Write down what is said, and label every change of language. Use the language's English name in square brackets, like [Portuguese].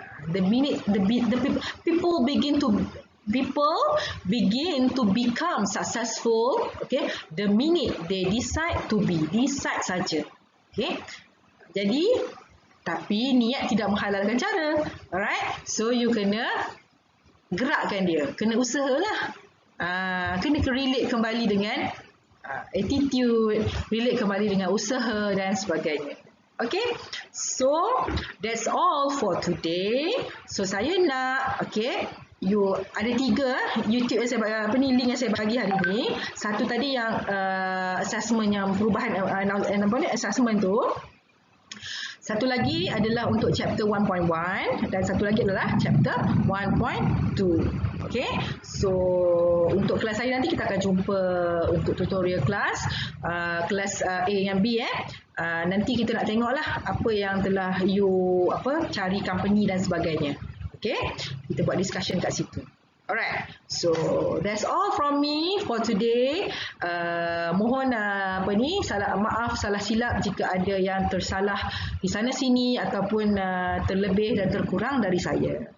[English] The minute the people begin to become successful, okay, the minute they decide to be, decide [Malay] saja, [English] okay. [Malay] Jadi tapi niat tidak menghalalkan cara. [English] Alright, so you [Malay] kena gerakkan dia, kena usahalah. Kena relate kembali dengan attitude, relate kembali dengan usaha dan sebagainya. [English] Okay, so that's all for today. [Malay] So saya nak, okay, you ada 3 YouTube yang saya link yang saya bagi hari ni. Satu tadi yang assessment yang perubahan assessment tu. Satu lagi adalah untuk chapter 1.1 dan satu lagi adalah chapter 1.2. Okay, so untuk kelas hari nanti kita akan jumpa untuk tutorial kelas A dengan B. Nanti kita nak tengoklah apa yang telah you cari company dan sebagainya. Okay, kita buat discussion kat situ. [English] Alright, so that's all from me for today. [Malay] Mohon maaf salah silap jika ada yang tersalah di sana sini ataupun terlebih dan terkurang dari saya.